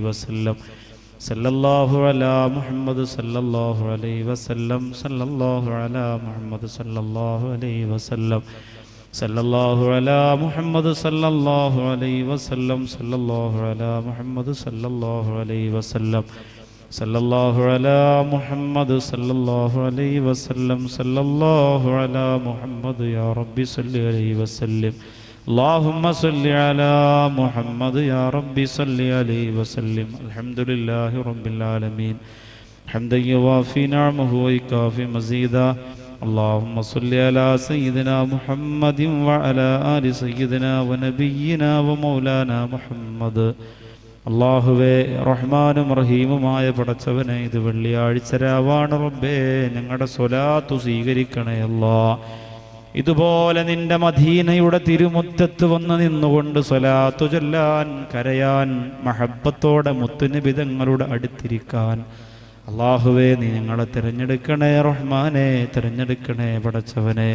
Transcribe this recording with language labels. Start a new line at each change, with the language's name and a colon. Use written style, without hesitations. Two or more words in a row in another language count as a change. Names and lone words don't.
Arabic: وسلم، صلى الله على محمد صلى الله عليه وسلم، صلى الله على محمد صلى الله عليه وسلم، صلى الله على محمد صلى الله عليه وسلم، صلى الله على محمد صلى الله عليه وسلم، صلى الله على محمد صلى الله عليه وسلم، صلى الله على محمد يا ربي صل عليه وسلم. اللهم صل على محمد يا ربي صل عليه وسلم. الحمد لله رب العالمين حمدا يوافي نعمه ويكافي مزيدا. اللهم صل على سيدنا محمد وعلى آل سيدنا ونبينا ومولانا محمد.
Malayalam: അള്ളാഹുവേ, റഹ്മാനും റഹീമുമായ പടച്ചവനെ, ഇത് വെള്ളിയാഴ്ച രാവാണ് റബ്ബേ, ഞങ്ങളുടെ സ്വലാത്ത് സ്വീകരിക്കണേ അല്ലാ. ഇതുപോലെ നിന്റെ മദീനയുടെ തിരുമുറ്റത്ത് വന്ന് നിന്നുകൊണ്ട് സ്വലാത്തു ചൊല്ലാൻ, കരയാൻ, മഹബ്ബത്തോടെ മുത്തുനബി തങ്ങളുടെ അടുത്തിരിക്കാൻ അള്ളാഹുവേ നീ ഞങ്ങളെ തിരഞ്ഞെടുക്കണേ റഹ്മാനെ, തിരഞ്ഞെടുക്കണേ പടച്ചവനെ.